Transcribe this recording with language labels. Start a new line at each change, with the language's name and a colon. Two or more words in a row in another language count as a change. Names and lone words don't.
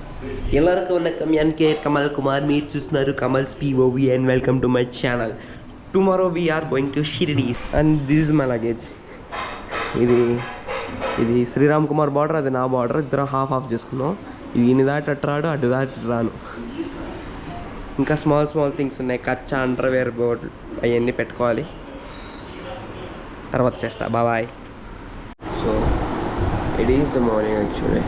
Kannada: ಎಲ್ಲರಿಗೂ ವಣಕ್ಕಂ
Telugu: ಎನ್ ಕೆ ಕಮಲ್ ಕುಮಾರ್ మీరు చూస్తున్నారు కమల్స్ POV
English: and welcome to my channel. Tomorrow we are going to Shirdi and this is my luggage.
Telugu: ఇది శ్రీరామ్ కుమార్ బార్డర్, అది నా బార్డర్. ఇద్దరు హాఫ్ చేసుకున్నాం. ఇది ఇన్ని దాటి అటు రాడు, అటు దాటి రాను. ఇంకా
English: small things
Telugu: ఉన్నాయి. కచ్చా అండర్వేర్ బోర్డు అవన్నీ పెట్టుకోవాలి. తర్వాత చేస్తా.
English: bye. so it is the morning actually.